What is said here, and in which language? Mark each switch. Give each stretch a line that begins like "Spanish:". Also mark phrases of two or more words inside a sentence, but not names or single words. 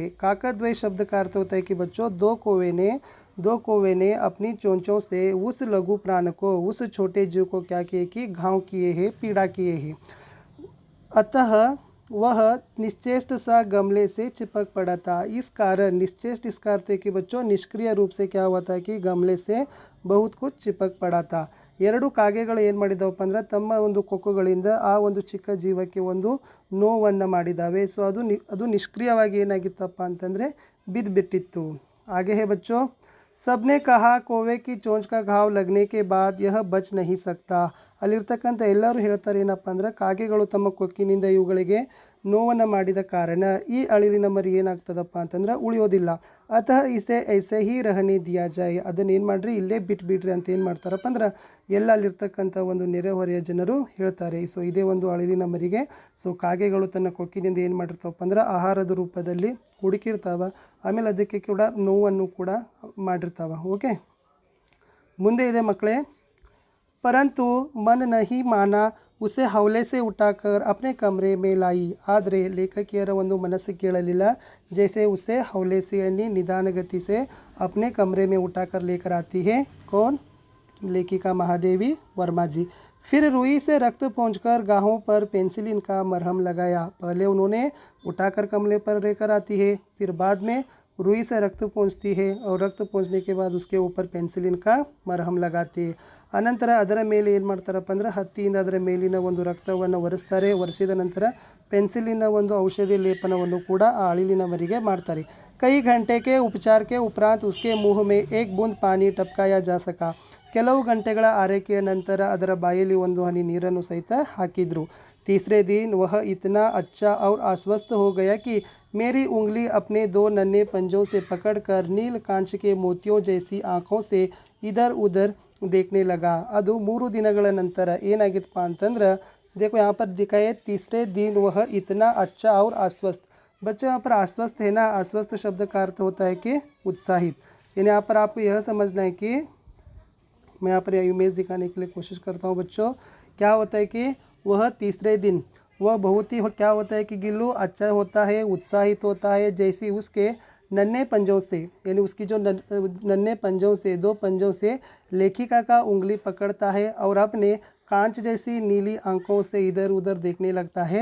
Hindi: काकद्वय शब्द का अर्थ होता है कि बच्चों दो कौवे ने अपनी चोंचों से उस लघु प्राण को, उस छोटे जीव को क्या किए कि घाव किए हैं, पीड़ा किए हैं. अतः वह निश्चेष्ट सा गमले से चिपक पड़ा था. इस कारण निश्चेष्ट इसका अर्थ है कि बच्चों निष्क्रिय रूप से क्या हुआ था कि गमले से बहुत कुछ चिपक पड़ा था.
Kannada: ಎರಡು ಕಾಗೆಗಳು ಏನು ಮಾಡಿದವಪ್ಪ ಅಂದ್ರೆ ತಮ್ಮ ಒಂದು ಕೊಕ್ಕುಗಳಿಂದ ಆ ಒಂದು ಚಿಕ್ಕ ಜೀವಕ್ಕೆ ಒಂದು ನೋವನ್ನು ಮಾಡಿದ್ದಾವೆ. ಸೊ ಅದು ನಿಷ್ಕ್ರಿಯವಾಗಿ ಏನಾಗಿತ್ತಪ್ಪ ಅಂತಂದರೆ ಬಿದ್ದುಬಿಟ್ಟಿತ್ತು.
Hindi: आगे है बच्चों, सबने कहा कौवे की चोंच का घाव लगने के बाद यह बच नहीं सकता.
Kannada: ಅಲ್ಲಿರ್ತಕ್ಕಂಥ ಎಲ್ಲರೂ ಹೇಳ್ತಾರೆ ಏನಪ್ಪ ಅಂದ್ರೆ ಕಾಗೆಗಳು ತಮ್ಮ ಕೊಕ್ಕಿನಿಂದ ಇವುಗಳಿಗೆ ನೋವನ್ನು ಮಾಡಿದ ಕಾರಣ ಈ ಅಳಿಲಿನ ಮರಿ ಏನಾಗ್ತದಪ್ಪ ಅಂತಂದ್ರೆ ಉಳಿಯೋದಿಲ್ಲ.
Hindi: अतः इसे ऐसे ही रहने दिया जाए.
Kannada: ಅದನ್ನು ಏನು ಮಾಡಿರಿ, ಇಲ್ಲೇ ಬಿಟ್ಬಿಡ್ರಿ ಅಂತ ಏನು ಮಾಡ್ತಾರಪ್ಪ ಅಂದ್ರೆ ಎಲ್ಲ ಅಲ್ಲಿರ್ತಕ್ಕಂಥ ಒಂದು ನೆರೆಹೊರೆಯ ಜನರು ಹೇಳ್ತಾರೆ. ಸೊ ಇದೇ ಒಂದು ಅಳಿಲಿನ ಮರಿಗೆ ಸೊ ಕಾಗೆಗಳು ತನ್ನ ಕೊಕ್ಕಿನಿಂದ ಏನು ಮಾಡಿರ್ತಾವಪ್ಪ ಅಂದ್ರೆ ಆಹಾರದ ರೂಪದಲ್ಲಿ ಹುಡುಕಿರ್ತಾವ. ಆಮೇಲೆ ಅದಕ್ಕೆ ಕೂಡ ನೋವನ್ನು ಕೂಡ ಮಾಡಿರ್ತಾವ. ಓಕೆ ಮುಂದೆ ಇದೆ ಮಕ್ಕಳೇ,
Hindi: परंतु मन नहीं माना, उसे हौले से उठाकर अपने कमरे में लाई.
Kannada: ಆದರೆ ಲೇಖಕಿಯರ ಒಂದು ಮನಸ್ಸು ಕೇಳಲಿಲ್ಲ.
Hindi: जैसे उसे हौले से यानी निदानगति से अपने कमरे में उठाकर लेकर आती है. कौन? लेखिका महादेवी वर्मा जी. फिर रुई से रक्त पहुँचकर गाहों पर पेंसिलिन का मरहम लगाया. पहले उन्होंने उठाकर कमरे पर लेकर आती है, फिर बाद में रुई से रक्त पहुँचती है और रक्त पहुँचने के बाद उसके ऊपर पेंसिलिन का मरहम लगाती है.
Kannada: ಅನಂತರ ಅದರ ಮೇಲೆ ಏನು ಮಾಡ್ತಾರಪ್ಪ ಅಂದ್ರೆ ಹತ್ತಿಯಿಂದ ಅದರ ಮೇಲಿನ ಒಂದು ರಕ್ತವನ್ನು ಒರೆಸ್ತಾರೆ. ಒರೆಸಿದ ನಂತರ ಪೆನ್ಸಿಲಿನ ಒಂದು ಔಷಧಿ ಲೇಪನವನ್ನು ಕೂಡ ಆ ಅಳಿಲಿನ ಮರಿಗೆ ಮಾಡ್ತಾರೆ.
Hindi: कई घंटे के उपचार के उपरांत उसके मुंह में एक बूंद पानी टपकाया जा सका.
Kannada: ಕೆಲವು ಗಂಟೆಗಳ ಆರೈಕೆಯ ನಂತರ ಅದರ ಬಾಯಲ್ಲಿ ಒಂದು ಹನಿ ನೀರನ್ನು ಸಹಿತ ಹಾಕಿದ್ರು.
Hindi: तीसरे दिन वह इतना अच्छा और आश्वस्त हो गया कि मेरी उंगली अपने 2 नन्हे पंजों से पकड़कर नील कांच के मोतियों जैसी आँखों से इधर उधर देखने लगा।
Kannada: ಅದು 3 ದಿನಗಳ ನಂತರ ಏನಾಗಿತ್ತಪ್ಪ ಅಂತಂದ್ರೆ
Hindi: देखो यहाँ पर दिखा है तीसरे दिन वह इतना अच्छा और आश्वस्त। बच्चों यहाँ पर आश्वस्त है ना, आश्वस्त शब्द का अर्थ होता है कि उत्साहित। यानी यहाँ पर आपको यह समझना है कि मैं यहाँ पर इमेज दिखाने के लिए कोशिश करता हूँ बच्चों। क्या होता है कि वह तीसरे दिन वह बहुत ही क्या होता है कि गिल्लू अच्छा होता है, उत्साहित होता है, जैसे उसके नन्हे पंजों से, यानी उसकी जो नन्हे पंजों से 2 पंजों से लेखिका का उंगली पकड़ता है और अपने कांच जैसी नीली आंखों से इधर उधर देखने लगता है।